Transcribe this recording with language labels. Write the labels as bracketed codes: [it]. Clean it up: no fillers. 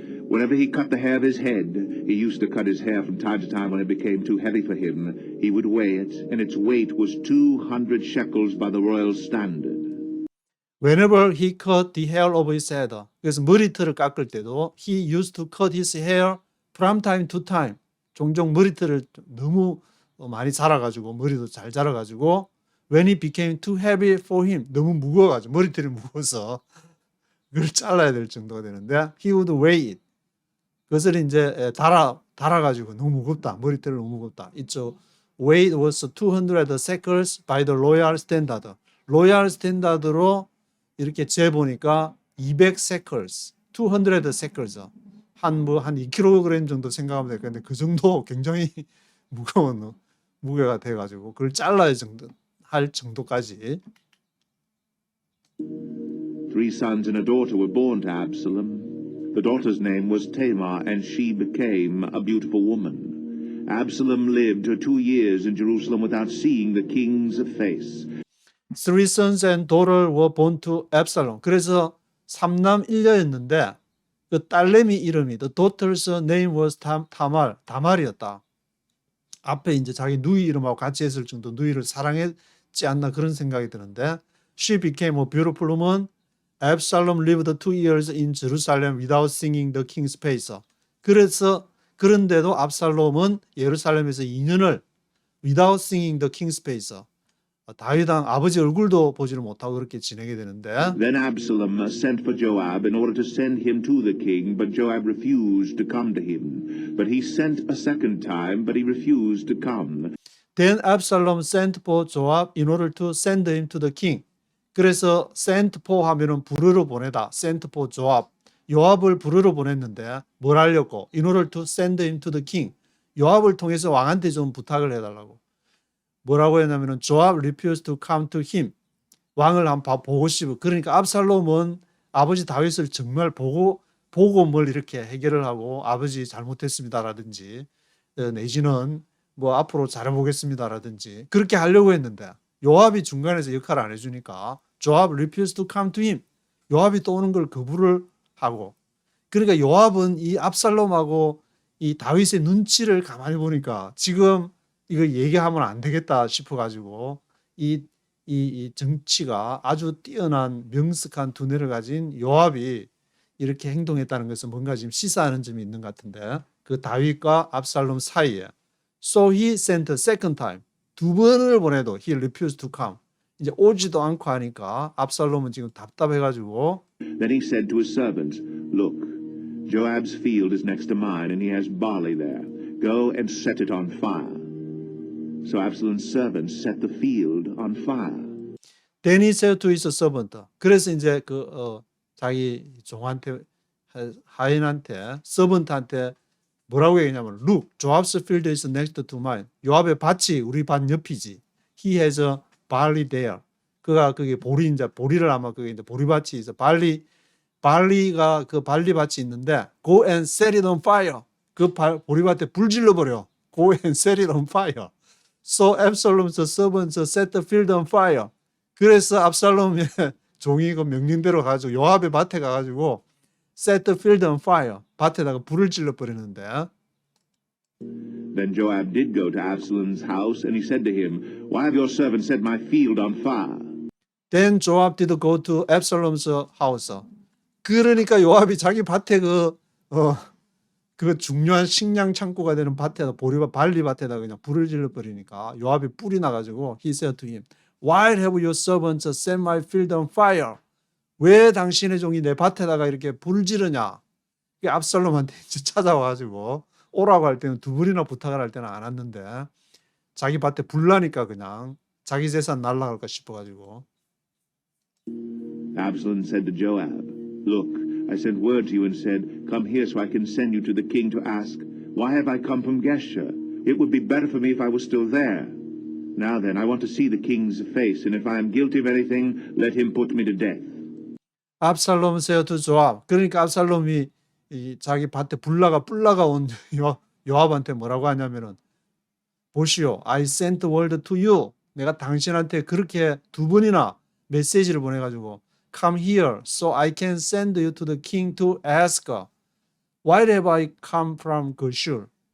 [en] Whenever he cut the hair of his head, he used to cut his hair from time to time when it became too heavy for him. He would weigh it, and its weight was 200 shekels by the royal standard. Whenever he cut the hair of his head. [ko] 그래서 머리털을 깎을 때도 [en] he used to cut his hair from time to time. [ko] 종종 머리털을 너무 많이 자라가지고 머리도 잘 자라가지고 [en] when it became too heavy for him. [ko] 너무 무거워가지고 머리털이 무거워서 그걸 잘라야 될 정도가 되는데 [en] he would weigh it. [ko] 그것을 이제 달아가지고 너무 무겁다. 머리털이 너무 무겁다. 이쪽 [en] weight was 200 shekels by the royal standard. [ko] 로얄 스탠다드로 이렇게 재보니까 200 shekels, 200 shekels. 한 2kg 정도 생각하면 될 건데 그 정도 굉장히 무거운 무게가 돼가지고 그걸 잘라야 할 정도까지. [en] 3 sons and a daughter were born to Absalom. The daughter's name was Tamar, and she became a beautiful woman. Absalom lived 2 years in Jerusalem without seeing the king's face. 3 sons and daughter were born to Absalom. [ko] 그래서 3남 1녀였는데 그 딸내미 이름이 [en] the daughter's name was [ko] 다말이었다. 앞에 이제 자기 누이 이름하고 같이 했을 정도 누이를 사랑했지 않나 그런 생각이 드는데 [en] she became a beautiful woman. Absalom lived 2 years in Jerusalem without seeing the king's face. [ko] 그런데도 압살롬은 예루살렘에서 2년을 [en] without seeing the king's face. [ko] 다윗왕 아버지 얼굴도 보지를 못하고 그렇게 지내게 되는데 [en] Then Absalom sent for Joab in order to send him to the king, but Joab refused to come to him. But he sent a second time, but he refused to come. Then Absalom sent for Joab in order to send him to the king. [ko] 그래서 [en] sent for [ko] 하면은 부르러 보내다. [en] sent for Joab. [ko] 요압을 부르러 보냈는데 뭘 하려고? [en] In order to send him to the king. [ko] 요압을 통해서 왕한테 좀 부탁을 해달라고. 뭐라고 했냐면은 [en] Joab refused to come to him. [ko] 왕을 한번 보고 싶어. 그러니까 압살롬은 아버지 다윗을 정말 보고 뭘 이렇게 해결을 하고 아버지 잘못했습니다라든지 내지는 뭐 앞으로 잘해보겠습니다라든지 그렇게 하려고 했는데 요압이 중간에서 역할을 안 해주니까 [en] Joab refused to come to him. [ko] 요압이 또 오는 걸 거부를 하고 그러니까 요압은 이 압살롬하고 이 다윗의 눈치를 가만히 보니까 지금 이거 얘기하면 안 되겠다 싶어가지고 이 정치가 아주 뛰어난 명석한 두뇌를 가진 요압이 이렇게 행동했다는 것은 뭔가 지금 시사하는 점이 있는 것 같은데 그 다윗과 압살롬 사이에 [en] So he sent a second time. [ko] 두 번을 보내도 [en] he refused to come. [ko] 이제 오지도 않고 하니까 압살롬은 지금 답답해가지고 [en] Then he said to his servants, Look, Joab's field is next to mine, and he has barley there. Go and set it on fire. So Absalom's servants set the field on fire. Then he said to his servant. [ko] 그래서 이제 자기 종한테 하인한테 서번트한테 뭐라고 얘기냐면 [en] Look, Joab's field is next to mine. [ko] 요압의 밭이 우리 밭 옆이지. [en] He has a barley there. [ko] 그가 그게 보리를 아마 그게 이제 보리밭이 있어. barley가 그 barley밭이 있는데 [en] Go and set it on fire. [ko] 그 보리밭에 불 질러버려. [en] Go and set it on fire. So Absalom's servants set the field on fire. [ko] 그래서 압살롬의 종이 그 명령대로 가지고 요압의 밭에 가가지고 [en] set the field on fire. [ko] 밭에다가 불을 질러 버리는데. [en] Then Joab did go to Absalom's house, and he said to him, Why have your servants set my field on fire? Then Joab did go to Absalom's house. [ko] 그러니까 요압이 자기 밭에 그 중요한 식량 창고가 되는 밭에다 발리밭에다 그냥 불을 질러 버리니까 요압이 뿔이 나가지고 [en] he said to him, Why have your servants set my field on fire? [ko] 왜 당신의 종이 내 밭에다가 이렇게 불을 지르냐? 압살롬한테 이제 찾아와가지고 오라고 할 때는 두 번이나 부탁을 할 때는 안 왔는데 자기 밭에 불 나니까 그냥 자기 재산 날라갈까 싶어가지고. [en] Absalom said to Joab, Look, I sent word to you and said, Come here so I can send you to the king to ask, Why have I come from Geshur? It would be better for me if I was still there. Now then, I want to see the king's face, and if I am guilty of anything, let him put me to death. 압살롬 said to Joab. [ko] 그러니까 압살롬이 자기 밭에 뿔나가 온 요압한테 뭐라고 하냐면은 보시오, [en] I sent word to you. [ko] 내가 당신한테 그렇게 두 번이나 메시지를 보내가지고 [en] Come here so I can send you to the king to ask, Why have I come from Geshur?